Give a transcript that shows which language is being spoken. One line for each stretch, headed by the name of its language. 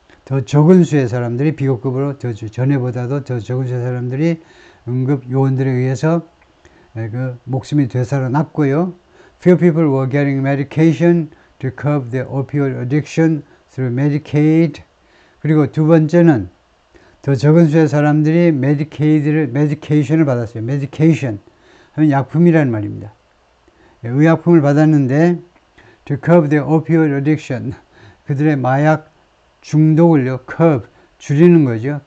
Korean: 더 적은 수의 사람들이 비교급으로 전에보다도 더 적은 수의 사람들이 응급 요원들에 의해서 그 목숨이 되살아났고요.
English: Few people were getting medication to curb their opioid addiction through Medicaid.
Korean: 그리고 두 번째는 더 적은 수의 사람들이 medication을 받았어요. medication 하면 약품이라는 말입니다. 의약품을 받았는데
English: to curb their opioid addiction,
Korean: 그들의 마약 중독을요, curb, 줄이는 거죠.